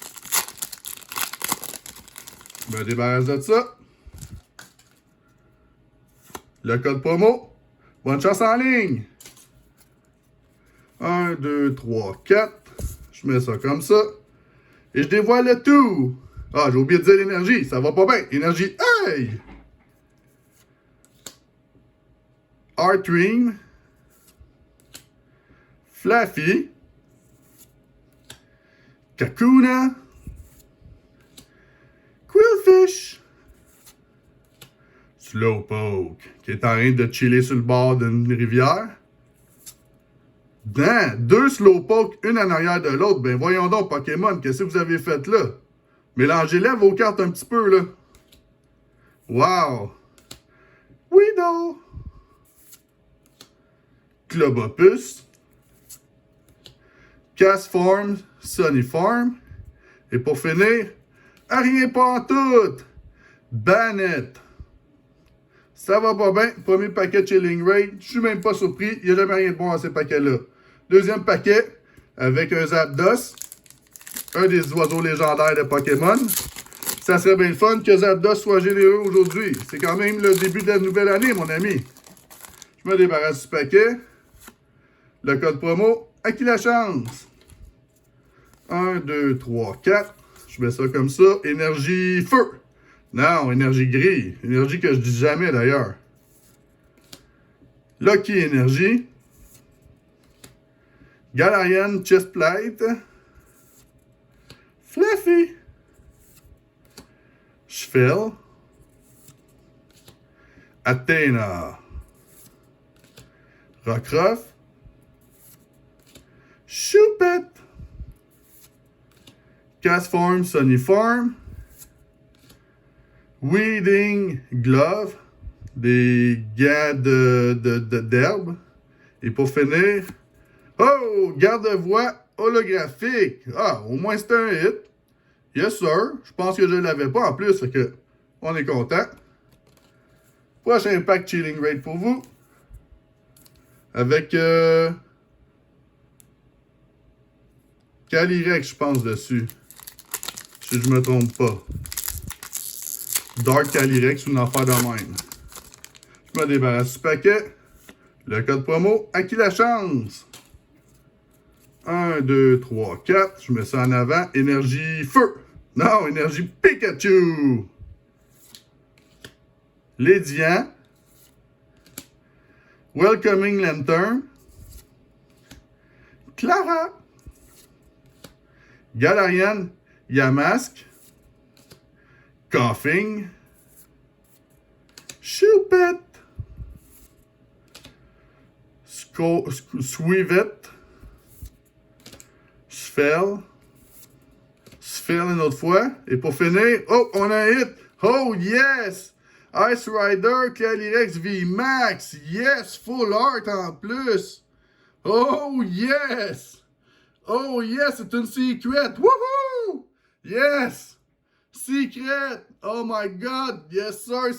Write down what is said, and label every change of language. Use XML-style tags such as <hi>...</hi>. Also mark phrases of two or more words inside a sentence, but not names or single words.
<fr>Je me débarrasse de ça. Le code promo. Bonne chance en ligne. 1, 2, 3, 4. Je mets ça comme ça. Et je dévoile le tout. Ah, j'ai oublié de dire l'énergie. Ça va pas bien. Énergie, hey! Artream. Fluffy. Kakuna. Quillfish. Slowpoke, qui est en train de chiller sur le bord d'une rivière. Deux Slowpoke, une en arrière de l'autre. Ben voyons donc, Pokémon, qu'est-ce que vous avez fait là? Mélangez-les vos cartes un petit peu, là. Wow! Weedle. Clobopus. Castform, Sunnyform. Et pour finir, à rien pas en tout, Banette. Ça va pas bien. Premier paquet de Chilling Ray. Je suis même pas surpris. Il n'y a jamais rien de bon dans ces paquets-là. Deuxième paquet avec un Zapdos. Un des oiseaux légendaires de Pokémon. Ça serait bien le fun que Zapdos soit généreux aujourd'hui. C'est quand même le début de la nouvelle année, mon ami. Je me débarrasse du paquet. Le code promo. À qui la chance? 1, 2, 3, 4. Je mets ça comme ça. Énergie feu. Non, énergie gris. Énergie que je dis jamais d'ailleurs. Lucky Energy. Galarian Chestplate. Fluffy. Schfel. Athena. Rockruff. Choupette. Castform Sunnyform. Weeding Glove. Des gants d'herbe. Et pour finir, oh, garde-voix holographique. Ah, au moins c'est un hit.</fr> <en>Yes, sir.</en> <fr>Je pense que je ne l'avais pas en plus, fait que on est content. Prochain pack Chilling Rate pour vous. Avec Calyrex, je pense, dessus. Si je me trompe pas. Dark Calyrex ou une affaire de même. Je me débarrasse du paquet. Le code promo, à qui la chance? 1, 2, 3, 4. Je mets ça en avant. Énergie feu. Non, énergie Pikachu. Lédian. Welcoming Lantern. Clara. Galarian Yamask. Coughing. Choupette. Sweevet. Sphel. Sphel une autre fois. Et pour finir, oh, on a un hit.</fr> <en>Oh, yes! Ice Rider Calyrex VMAX. Yes! Full art</en> <fr>en plus.</fr> <en>Oh, yes! Oh, yes!</en> <fr>C'est une secret. Woohoo!</fr> <en>Yes! Secret! Oh my God! Yes, sir!</en>